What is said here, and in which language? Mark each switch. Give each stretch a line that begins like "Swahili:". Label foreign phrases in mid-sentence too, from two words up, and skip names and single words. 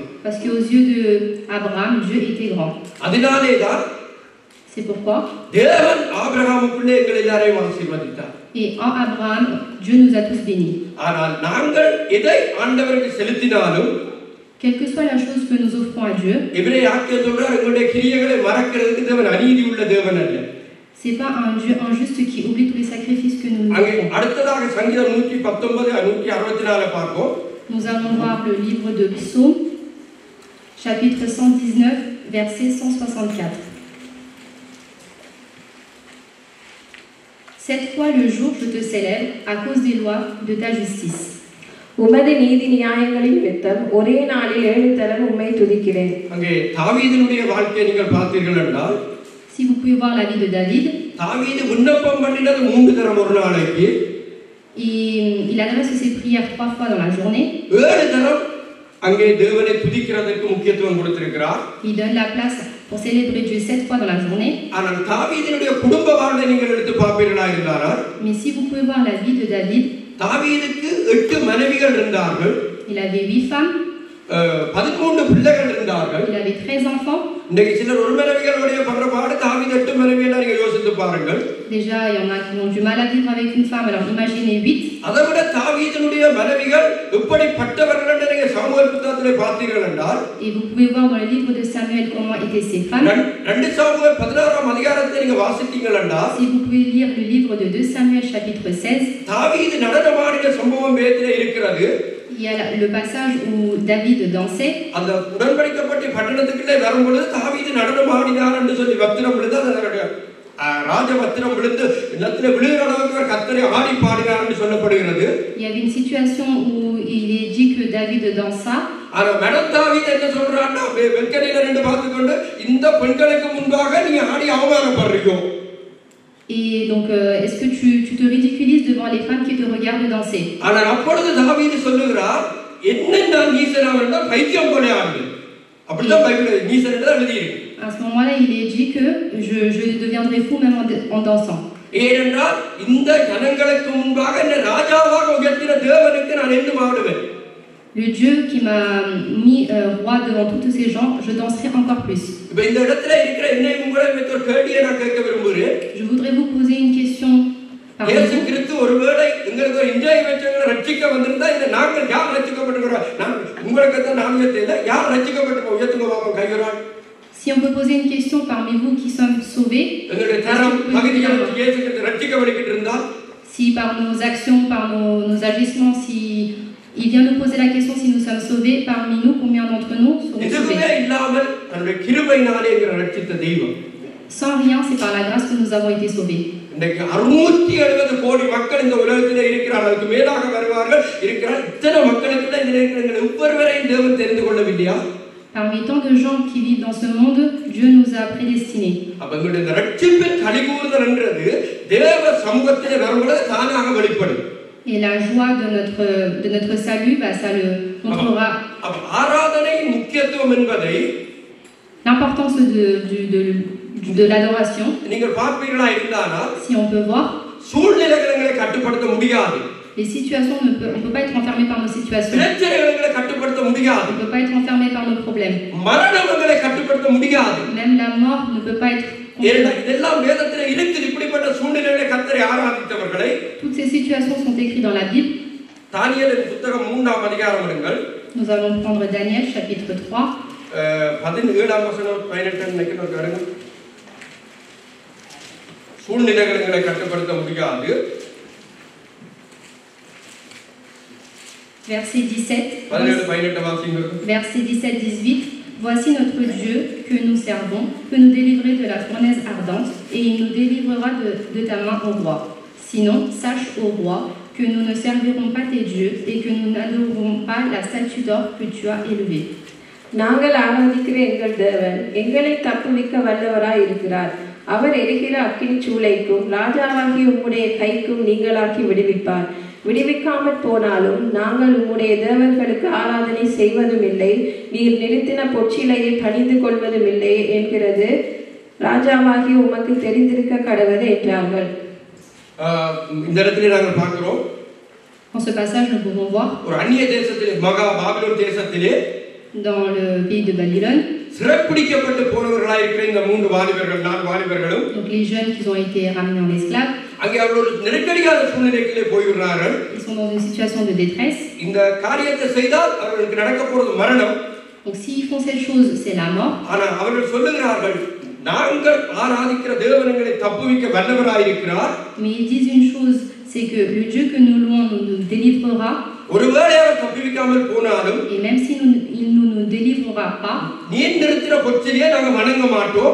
French: parce que aux yeux de Abraham, Dieu était grand.
Tamil: அதனாலே தான்
French: c'est pourquoi
Tamil: தேவன் ஆபிரகாமுக்குள்ளே எங்களை எல்லாரையும் ஆசீர்வதித்தார்.
French: et en Abraham, Dieu nous a tous bénis.
Tamil: ஆனால் நாங்கள் எதை ஆண்டவருக்கு செலுத்தினாலும்
French: quelle que soit la chose que nous offrons à Dieu,
Tamil: எபிரேயர் சொல்றார் எங்களுடைய கிரியைகளை மறக்கிறதுக்கு தேவன் அநீதி உள்ள தேவன் அல்ல.
French: c'est pas un Dieu injuste qui oublie tous les sacrifices que nous offrons.
Tamil: அடுத்ததாக சங்கீதம் 119-164 பார்ப்போம்.
French: Nous allons voir le livre de Psaume, chapitre 119, verset 164. Cette fois le jour je te célèbre à cause des lois de ta justice.
Tamil: உமது நீதி நியாயங்களின் வித்தம் ஒரே நாளில் 7 தரம் உம்மை துதிக்கிறேன். அங்கே தாவீதினுடைய வாழ்க்கையை நீங்கள் பார்த்தீர்கள் என்றால்
French: si vous pouvez voir la vie de David,
Tamil: தாவீது விண்ணப்பம் பண்ணினது 3 தரம் ஒரு நாளைக்கு.
French: Il adresse ses prières 3 fois dans la journée.
Tamil: 7 தரம் அங்கே தேவனை துதிக்கிறதுக்கு முக்கியத்துவம் கொடுத்திருக்கிறார்.
French: Il donne la place pour célébrer Dieu 7 fois dans la journée.
Tamil: ஆனால் தாவீதினுடைய குடும்ப வாழ்வை நீங்கள் எடுத்து பார்ப்பீர்களா இருந்தால்,
French: Mais si vous pouvez voir la vie de David,
Tamil: தாவீதுக்கு 8 மனைவிகள் இருந்தார்கள்.
French: il avait 8 femmes.
Tamil: 13 பிள்ளைகள் இருந்தார்கள்.
French: Il avait 13 enfants.
Tamil: இன்னைக்கு சிலர் ஒரு மனைவிகளுடைய பண்ற பாடு தாவீது 8 மனைவிகளை நீங்க யோசித்து பாருங்கள்.
French: Déjà, il y en a qui ont du mal à vivre avec une femme, alors imaginez 8.
Tamil: அதை விட தாவீதினுடைய மனைவிகள் எப்படிப்பட்டவர்கள் என்று நீங்க சாமுவேல் புத்தகத்திலே பார்த்தீர்கள் என்றால்,
French: Et vous pouvez voir dans le livre de Samuel comment étaient ces femmes.
Tamil: 2 சாமுவேல் 16ஆம் அதிகாரத்தை நீங்க வாசித்தீர்கள் என்றால்,
French: Si vous pouvez lire le livre de 2 Samuel chapitre 16,
Tamil: தாவீது நடனமாடின சம்பவம் வேதத்திலே இருக்கிறது.
French: il y a le passage où David dansait.
Tamil: அந்த உடன்படிக்கப்பட்ட பட்டணத்துக்குள்ளே வரும்பொழுது தாவீது நடனமாடினார் என்று சொல்லி வத்திரம் விழுந்து அதனுடைய ராஜ வத்திரம் விழுந்து நிலத்திலே விழுகிற அளவுக்கு கர்த்தரை ஆடி பாடினார் என்று சொல்லப்படுகிறது.
French: Il y avait une situation où il est dit que David dansa.
Tamil: ஆனா மேடம் தாவீது என்ன சொல்றான்னா, வெல்கனில ரெண்டு பார்த்துக்கொண்டு இந்த பெண்களுக்கு முன்பாக நீ ஆடி அவமானப்படுறீங்க.
French: Et donc, est-ce que tu te ridiculises devant les femmes qui te regardent danser?
Tamil: ஆனால் அப்பொழுது தாவீது சொல்லுகிறார், என்ன நான் நீசனாக இருந்தால் பைத்தியம் போல ஆடு. அப்படிதான் பைபிள் நீசன் என்று எழுதியிருக்கு.
French: À ce moment-là, il est dit que je deviendrai fou même en dansant.
Tamil: ஏனென்றால் இந்த ஜனங்களுக்கு முன்பாக என்ன ராஜாவாக உயர்த்தின தேவனுக்கு நான் என்ன ஆடுவேன்.
French: Le Dieu qui m'a mis roi devant tous ces gens, je danserai encore plus.
Tamil: இப்ப இந்த இடத்துல இருக்கிற என்னை உங்களை ஒரு கேள்வியை நான் கேட்க விரும்புகிறேன்.
French: Je voudrais vous poser une question.
Tamil: இயேசு கிறிஸ்து ஒருவேளை உங்களுக்கு ஒரு இன்றைய வெச்சங்களை ரட்சிக்க வந்திருந்தா இந்த நாங்கள் யார் ரட்சிக்கப்பட்டிருக்கிறோம்? நான் உங்களுக்கு தான் நான் உயர்த்தல, யார் ரட்சிக்கப்பட்டிருக்கோம்? உயர்த்துங்க பாப்போம் கையறால்.
French: Si on peut poser une question parmi vous qui sommes sauvés,
Tamil: எங்களுடைய தரம் பகுதிகள் இயேசு கிறிஸ்து ரட்சிக்கப்பட்டிருக்கிட்டு இருந்தால்,
French: si par nos actions, par nos agissements, si il vient nous poser la question si nous sommes sauvés, parmi nous, combien d'entre nous seront
Tamil: எதுவுமே
French: sauvés?
Tamil: இல்லாமல் தன்னுடைய கிருபையினாலே எங்களை ரட்சித்த தெய்வம்.
French: Sans rien, c'est par la grâce que nous avons été sauvés.
Tamil: இன்னைக்கு 670 கோடி மக்கள் இந்த உலகத்திலே இருக்கிறார்கள், அதுக்கு மேலாக வருவார்கள் இருக்கிறார். இத்தனை மக்களுக்கு இந்த இருக்கிற ஒவ்வொருவரையும் தேவன் தெரிந்து கொள்ளவில்லையா?
French: Parmi tant de gens qui vivent dans ce monde, Dieu nous a prédestinés.
Tamil: அப்ப எங்களுடைய இந்த ரட்சிப்பின் கலிகூறுதல் என்றது தேவ சமூகத்திலே வரும்பொழுது தானாக வெளிப்படும்.
French: Et la joie de notre salut, ça le montrera.
Tamil: அப்ப ஆராதனையின் முக்கியத்துவம் என்பதை,
French: L'importance de l'adoration,
Tamil: நீங்கள் பார்ப்பீர்களா இருந்தானால்,
French: si on peut voir,
Tamil: சூழ்நிலைகளை கட்டுப்படுத்த முடியாது.
French: les situations, on peut pas être enfermé par nos situations.
Tamil: பிரச்சனைகளை கட்டுப்படுத்த முடியாது.
French: On peut pas être enfermé par nos problèmes.
Tamil: மரணங்களை கட்டுப்படுத்த முடியாது.
French: Même la mort ne peut pas être.
Tamil: இதெல்லாம் வேதத்திலே இருக்குது. இப்படிப்பட்ட சூழ்நிலைகளை கர்த்தரை ஆராதித்தவர்களை,
French: Toutes ces situations sont écrites dans la Bible.
Tamil: தானியேலின் புத்தகம் 3ஆம் அதிகாரம் எடுங்கள்.
French: Nous allons prendre Daniel chapitre 3.
Tamil: 17ஆம் வசனம் 18 நினைக்கிறேன் கேளுங்க. சூழ்நிலைகளை கட்டுப்படுத்த முடியாது.
French: Verset 17.
Tamil: 17-18 வாசிங்க.
French: Verset 17-18. Voici notre Dieu que nous servons, peut nous délivrer de la fournaise ardente, et il nous délivrera de ta main au roi. Sinon, sache au roi que nous ne servirons pas tes dieux et que nous n'adorerons pas la statue d'or que tu as élevée.
Tamil: நாங்கள் ஆராதிக்கிற எங்கள் தேவன் எங்களை தப்புவிக்க வல்லவராய் இருக்கிறார். அவர் எரிகிற அக்கினி சூளைக்கும் ராஜாவாகி உம்முடைய கைக்கும் நீங்களாக்கி விடுவிப்பார். விடுவிக்காமற் போனாலும் நாங்கள் உம்முடைய தேவர்களுக்கு ஆராதனை செய்வதும் இல்லை, நீர் நிறுத்தின பொற்சிலையை பணிந்து கொள்வதும் இல்லை என்கிறது ராஜாவாகி உமக்கு தெரிந்திருக்க கடவது என்றார்கள். இந்த இடத்துல நாங்கள் பார்க்கிறோம்,
French: Dans ce passage, nous pouvons voir
Tamil: ஒரு அந்நிய தேசத்திலே, மகா பாபிலோன் தேசத்திலே,
French: dans le pays de Babylone,
Tamil: சிறைப்பிடிக்கப்பட்டு போனவர்களாக இருக்கிற இந்த 4 வாலிபர்களும்,
French: donc les jeunes qui ont été ramenés en esclaves,
Tamil: அங்கே அவர்கள் ஒரு நெருக்கடியான சூழ்நிலைக்குள்ளே போய்விடுறார்கள்.
French: ils sont dans une situation de détresse.
Tamil: இந்த காரியத்தை செய்தால் அவர்களுக்கு நடக்க போறது மரணம்.
French: Donc s'ils font cette chose, c'est la mort.
Tamil: ஆனால் அவர்கள் சொல்லுகிறார்கள், நாங்கள் ஆராதிக்கிற தேவனை தப்புவிக்க வல்லவராய் இருக்கிறார்.
French: Mais ils disent une chose, c'est que le Dieu que nous louons nous délivrera.
Tamil: ஒருவேளை அவர் தப்புவிக்காமல் போனாலும்,
French: Et même si il ne nous délivrera pas,
Tamil: நீ நிறுத்தின பொற்சிலையை நாங்கள் வணங்க மாட்டோம்.